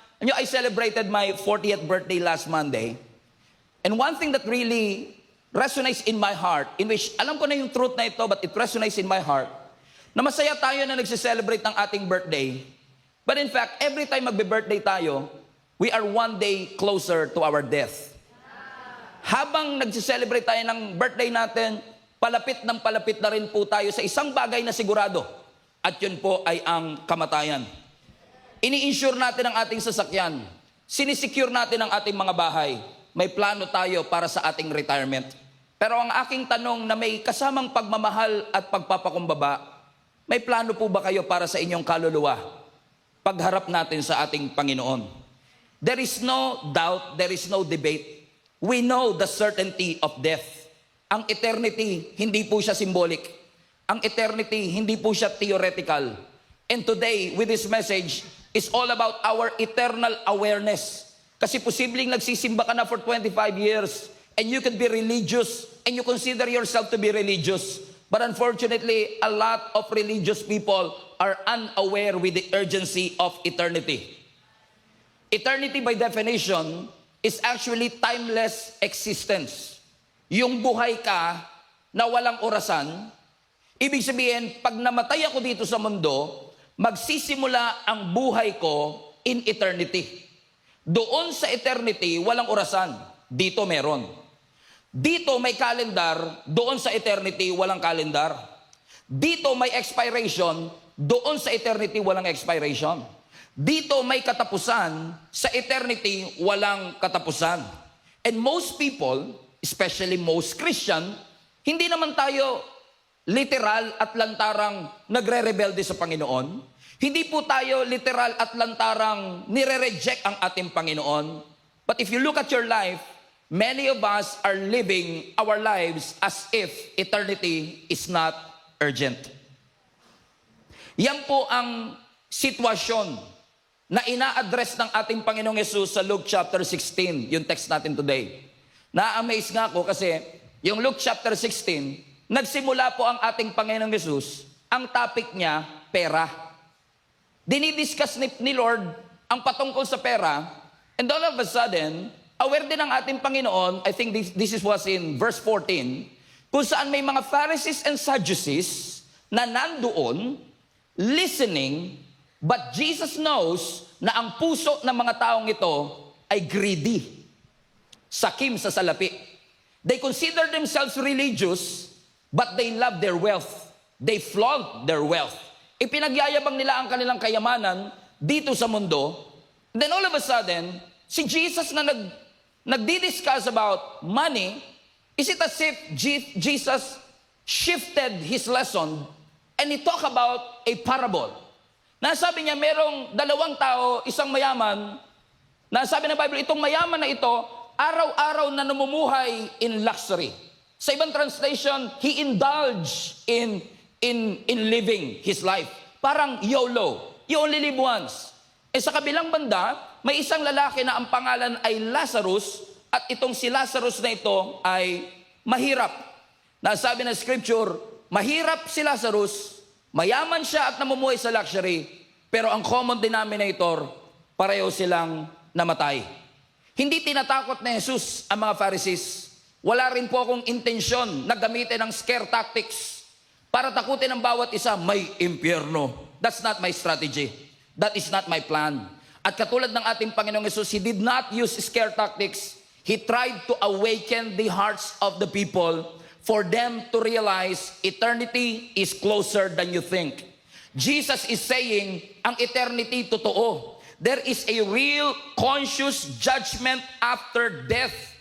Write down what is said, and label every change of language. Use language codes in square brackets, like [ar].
[en] And I celebrated my 40th birthday last Monday. And one thing that really resonates in my heart, in which [tl] alam ko na yung [en] truth [tl] na ito, [en] but it resonates in my heart, [tl] na masaya tayo na nagse-celebrate ng ating birthday. [en] But in fact, every time [tl] magbe-birthday tayo, [en] we are one day closer to our death. [tl] Habang nagse-celebrate tayo ng birthday natin, palapit na rin po tayo sa isang bagay na sigurado. At yun po ay ang kamatayan. Ini-insure natin ang ating sasakyan. Sinisecure natin ang ating mga bahay. May plano tayo para sa ating retirement. Pero ang aking tanong na may kasamang pagmamahal at pagpapakumbaba, may plano po ba kayo para sa inyong kaluluwa? Pagharap natin sa ating Panginoon. [en] There is no doubt, there is no debate. We know the certainty of death. [tl] Ang eternity, hindi po siya symbolic. Ang eternity, hindi po siya theoretical. [en] And today, with this message, is all about our eternal awareness. [tl] Kasi posibleng nagsisimba ka na [en] for 25 years and you can be religious and you consider yourself to be religious. But unfortunately, a lot of religious people are unaware with the urgency of eternity. Eternity by definition is actually timeless existence. [tl] Yung buhay ka na walang orasan, ibig sabihin, pag namatay ako dito sa mundo, magsisimula ang buhay ko [en] in eternity. [tl] Doon sa eternity, walang orasan. Dito meron. Dito may calendar, doon sa eternity, walang calendar. Dito may expiration, doon sa eternity, walang expiration. Dito may katapusan, sa eternity, walang katapusan. [en] And most people, especially most Christian, [tl] hindi naman tayo literal at lantarang nagre-rebelde sa Panginoon. Hindi po tayo literal at lantarang nire-reject ang ating Panginoon. [en] But if you look at your life, many of us are living our lives as if eternity is not urgent. [tl] Yan po ang sitwasyon na ina-address ng ating Panginoong Yesus sa Luke chapter 16, yung text natin today. Na-amaze nga ako kasi yung Luke chapter 16, nagsimula po ang ating Panginoong Yesus, ang topic niya, pera. Dinidiscuss ni Lord ang patungkol sa pera, [en] and all of a sudden, [tl] aware din ang ating Panginoon, [en] I think this was in verse 14, [tl] kung saan may mga Pharisees and Sadducees na nandoon, [en] listening, but Jesus knows [tl] na ang puso ng mga taong ito ay greedy. Sakim sa salapi. [en] They consider themselves religious, but they love their wealth. They flaunt their wealth. [tl] Ipinagyayabang nila ang kanilang kayamanan dito sa mundo. [en] Then all of a sudden, [tl] si Jesus na nagdi-discuss [en] about money, is it as if Jesus shifted his lesson and he talked about a parable? [tl] Nasabi niya, merong dalawang tao, isang mayaman, nasabi ng Bible, itong mayaman na ito, araw-araw na namumuhay [en] in luxury. [tl] Sa ibang translation, [en] he indulged in living his life. Parang YOLO. You only live once. [tl] Sa kabilang banda, may isang lalaki na ang pangalan ay Lazarus at itong si Lazarus na ito ay mahirap. Nasabi ng scripture, mahirap si Lazarus, mayaman siya at namumuhay sa luxury, pero ang common denominator, pareho silang namatay. Hindi tinatakot ni Jesus ang mga Pharisees. Wala rin po akong intensyon na gamitin ng scare tactics para takutin ang bawat isa, may impyerno. [en] That's not my strategy. That is not my plan. [tl] At katulad ng ating Panginoong Yesus, [en] He did not use scare tactics. He tried to awaken the hearts of the people for them to realize eternity is closer than you think. Jesus is saying, [tl] ang eternity totoo. [en] There is a real conscious judgment after death.